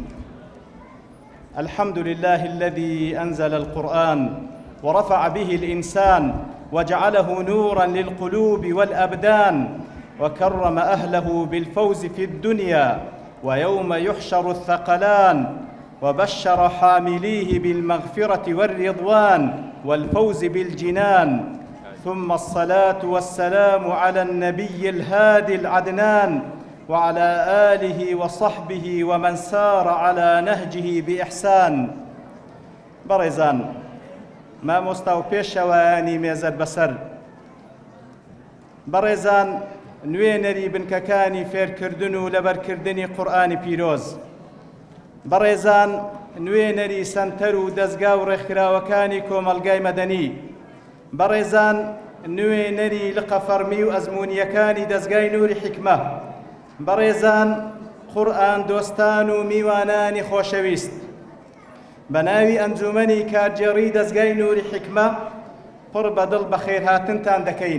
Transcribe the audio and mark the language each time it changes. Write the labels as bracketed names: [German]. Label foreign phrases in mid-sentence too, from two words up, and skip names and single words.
[Arabic] الحمد لله الذي أنزل القرآن ورفع به الإنسان وجعله نوراً للقلوب والأبدان، وكرم أهله بالفوز في الدنيا ويوم يحشر الثقلان، وبشر حامليه بالمغفرة والرضوان والفوز بالجنان. ثم الصلاة والسلام على النبي الهادي العدنان وعلى آله وصحبه ومن سار على نهجه بإحسان. [Central Kurdish] بەڕێزان، مامۆستا و پێشەوایانی مێزەر بەسەر، بەڕێزان، نوێنەری بنکەکانی فێرکردن و لەبەرکردنی قورئانی پیرۆز، بەڕێزان، نوێنەری سەنتەر و دەستگا و ڕێکخراوەکانی کۆمەلگای مەدەنی، بەڕێزان، نوێنەری لقەفەرمی و ئەزموونیەکانی دەستگای نووری حیکمە، بەڕێزان، قورئان دۆستان و میوانانی خۆشەویست، بە ناوی ئەنجومەنی کارجێڕی دەستگای نووری حیکمە پڕ بەدڵ بە خێرهاتنتان دەکەین.